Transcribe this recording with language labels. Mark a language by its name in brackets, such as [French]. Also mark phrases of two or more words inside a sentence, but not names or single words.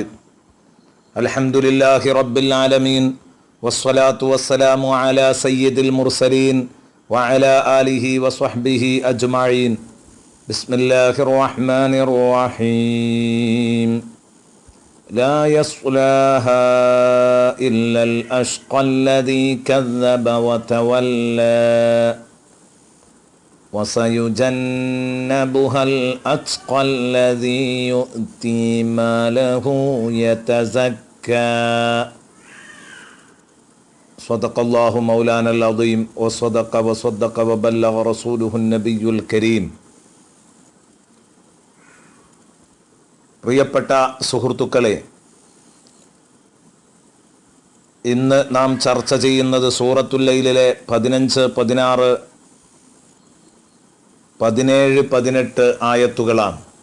[Arabic] الحمد لله رب العالمين والصلاة والسلام على سيد المرسلين وعلى آله وصحبه أجمعين. بسم الله الرحمن الرحيم. لا يصلاها إلا الأشقى الذي كذب وتولى وسيجنبها الأتقى الذي يؤتي ماله يتزكى. صدق الله مولانا العظيم وصدق وبلغ رسوله النبي الكريم. [Malayalam] പ്രിയപ്പെട്ട സുഹൃത്തുക്കളെ, ഇന്ന് നാം ചർച്ച ചെയ്യുന്നത് സൂറത്തുൽ ലൈലിലെ 15, 16, 17, 18 ആയത്തുകളാണ്.